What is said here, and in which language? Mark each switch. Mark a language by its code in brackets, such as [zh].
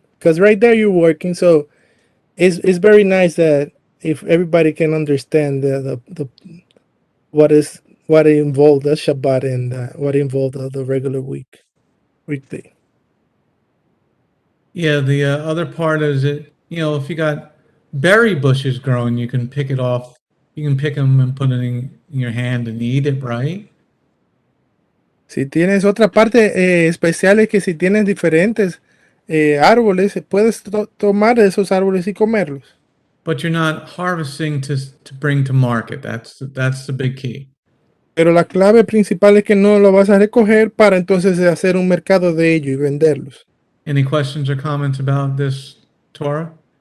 [en] Because right there you're working. So it's very nice that if everybody can understand the what involved the Shabbat and what involved the regular weekday. Yeah, the other part is if you got berry bushes growing, you can pick it off. You can pick them and put it in your hand and eat it, right? [es] Si tienes otra parte especial, es que si tienes diferentes árboles, puedes tomar de esos árboles y comerlos. [en] But you're not harvesting to bring to market. That's the big key. [es] Pero la clave principal es que no lo vas a recoger para entonces hacer un mercado de ello y venderlos. [en] Any questions or comments about this Torah?